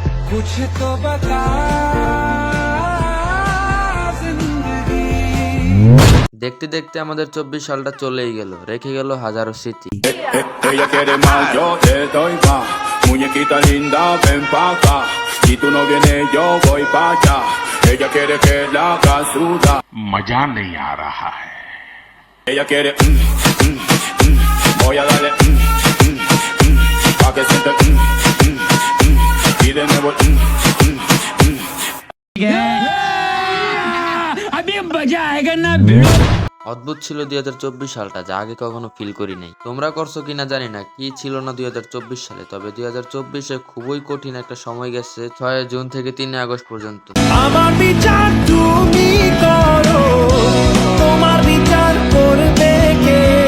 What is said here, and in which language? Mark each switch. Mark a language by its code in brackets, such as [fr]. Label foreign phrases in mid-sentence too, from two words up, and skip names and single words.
[hi] कुछ तो बता जिंदगी। [bn] দেখতে দেখতে আমাদের 24 সালটা চলেই গেল, রেখে গেল হাজারো স্মৃতি। [es] Ella quiere más, yo te doy más. Muñequita linda, ven pa' acá. Si tú no vienes, yo voy pa' allá. Ella quiere que la haga sudar. [hi] मजा नहीं आ रहा है। [es] Ella quiere, voy a darle, pa' que siente, y de nuevo, [hi] अभी मजा आएगा ना भिड़ो। [bn] অদ্ভুত ছিল 2024 সালটা, যা আগে কখনো ফিল করি নাই। তোমরা করছো কিনা জানি না, কি ছিল না 2024 সালে। তবে 2024-এ খুবই কঠিন একটা সময় গেছে 6 জুন থেকে 3 আগস্ট পর্যন্ত। আমার বিচার তুমি করো, তোমার বিচার করবে কে?